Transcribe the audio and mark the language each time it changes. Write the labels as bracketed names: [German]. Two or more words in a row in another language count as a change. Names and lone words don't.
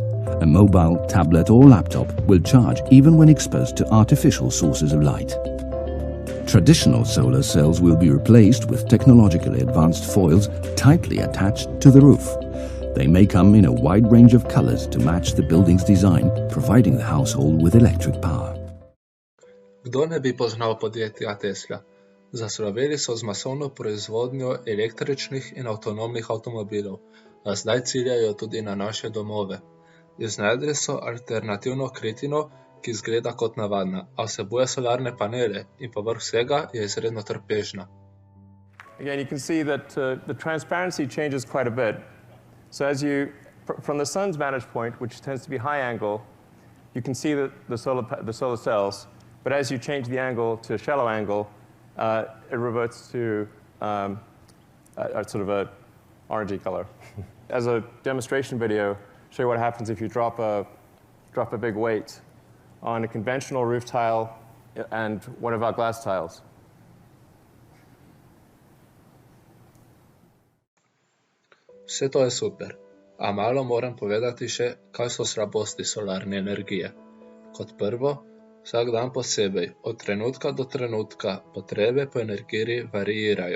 [English] A mobile, tablet or laptop will charge even when exposed to artificial sources of light. Traditional solar cells will be replaced with technologically advanced foils tightly attached to the roof. They may come in a wide range of colors to match the building's design, providing the household with electric power. [Slovenian] Kdo ne bi poznal podjetja Tesla? Zasloveli so z masovno proizvodnjo električnih in avtonomnih avtomobilov, a zdaj ciljajo tudi na naše domove. Iznajdli so alternativno kritino, ki izgleda kot navadna, a vsebuje solarne panele in povrh vsega je izredno trpežna. [English] Again, you can see that the transparency changes quite a bit. So as from the sun's vantage point, which tends to be high angle, you can see the solar cells, but as you change the angle to a shallow angle, it reverts to a sort of a orangey color. As a demonstration video, show you what happens if you drop a big weight on a conventional roof tile and one of our glass tiles. [Slovenian] Vse to je super, a malo moram povedati še, kaj so slabosti solarne energije. Kot prvo, vsak dan posebej, od trenutka do trenutka, potrebe po energiji variirajo.